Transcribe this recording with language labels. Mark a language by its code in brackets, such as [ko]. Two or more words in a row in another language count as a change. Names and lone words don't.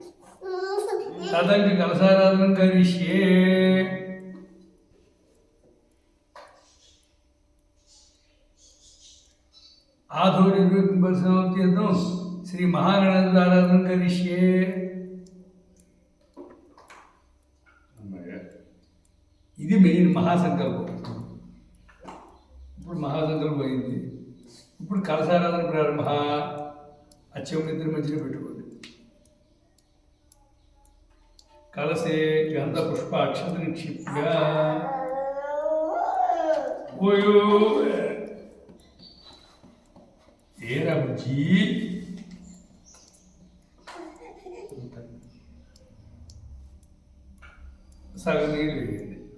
[sa] తదంకి కలసారాధనం కరిష్యే. आधो निर्विघ्नसमाप्त्यर्थं श्री महागणपति आराधनं करिष्ये। [te] ఇది మెయిన్ మహాసంకల్పం. ఇప్పుడు మహాసంకల్పం అయింది. ఇప్పుడు కలశారాధన ప్రారంభ. అచ్చం ఇద్దరి మధ్యలో పెట్టుకోండి. [sa] కలసే గంధ పుష్ప అక్షత నిక్షిప్య [te] ఓయో ఏరా బుజ్జి సగం నీళ్ళు వేయండి.